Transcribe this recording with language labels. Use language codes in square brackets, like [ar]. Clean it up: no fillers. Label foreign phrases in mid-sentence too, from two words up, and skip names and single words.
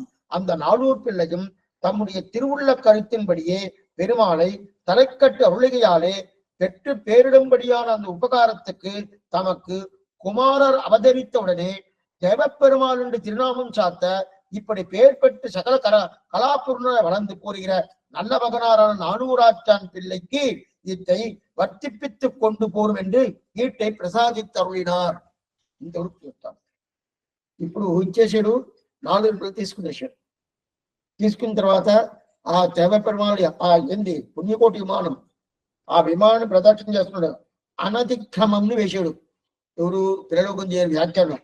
[ta] அந்த நாளூர் பிள்ளையும் தம்முடைய திருவுள்ள கருத்தின்படியே பெருமாளை தலைக்கட்டு அருளிகையாலே பெற்று பேரிடும்படியான அந்த உபகாரத்துக்கு தமக்கு குமாரர் அவதரித்தவுடனே தேவப்பெருமாள் என்று திருநாமம் சாத்த இப்படி பெயர் பெற்று சகல கலாபூர்ண வளர்ந்து கூறுகிற நல்ல மகனாரான நானூராச்சான் பிள்ளைக்கு இதை வர்த்திப்பித்துக் கொண்டு போரும் என்று ஈட்டை பிரசாதித்தருளினார். [te] ఇంతవరకు చెప్తాను. ఇప్పుడు ఇచ్చేసాడు. 4 రూపాయలు తీసుకునేసాడు. తీసుకున్న తర్వాత ఆ దేవపెరుమాళి ఆ ఏంది పుణ్యకోటి విమానం, ఆ విమానాన్ని ప్రదక్షిణ చేస్తున్నాడు. అనతిక్రమంని వేశాడు. ఎవరు పిల్లలు చేయరు వ్యాఖ్యానం.